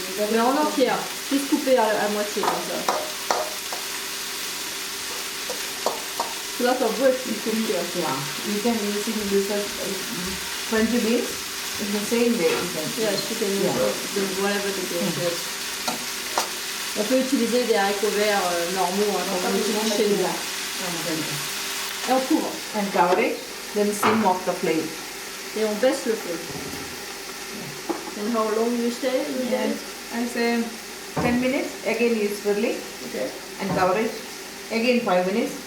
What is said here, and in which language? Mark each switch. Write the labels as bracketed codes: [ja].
[fr] Mais en entière, juste coupé à moitié comme ça. Là, ça va être plus coupé. [en] You can use this as French beans in the same way. Yes, you can use whatever the dish is. [fr] On peut utiliser des haricots verts normaux, hein, comme on utilise chez nous. Et on couvre. [en] And cover it, then sim off the flame. [fr] Et on baisse le feu. [en] And how long you stay? I say 10 minutes, again use swirly. Okay. And cover it, again 5 minutes.